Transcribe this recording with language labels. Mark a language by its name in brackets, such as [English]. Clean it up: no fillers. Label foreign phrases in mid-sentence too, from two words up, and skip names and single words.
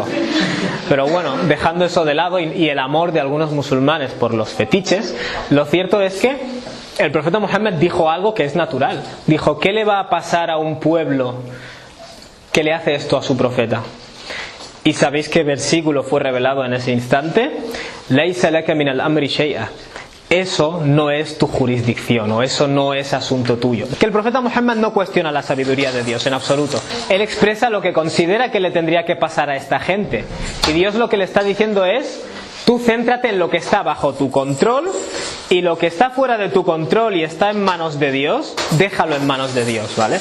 [Spanish] Pero bueno, dejando eso de lado y el amor de algunos musulmanes por los fetiches, lo cierto es que el profeta Muhammad dijo algo que es natural. Dijo, ¿qué le va a pasar a un pueblo que le hace esto a su profeta? Y sabéis qué versículo fue revelado en ese instante. [Arabic] ليس لك من الأمر شيء. [Spanish] Eso no es tu jurisdicción, o eso no es asunto tuyo. Que el profeta Muhammad no cuestiona la sabiduría de Dios en absoluto. Él expresa lo que considera que le tendría que pasar a esta gente. Y Dios lo que le está diciendo es, tú céntrate en lo que está bajo tu control, y lo que está fuera de tu control y está en manos de Dios, déjalo en manos de Dios, ¿vale?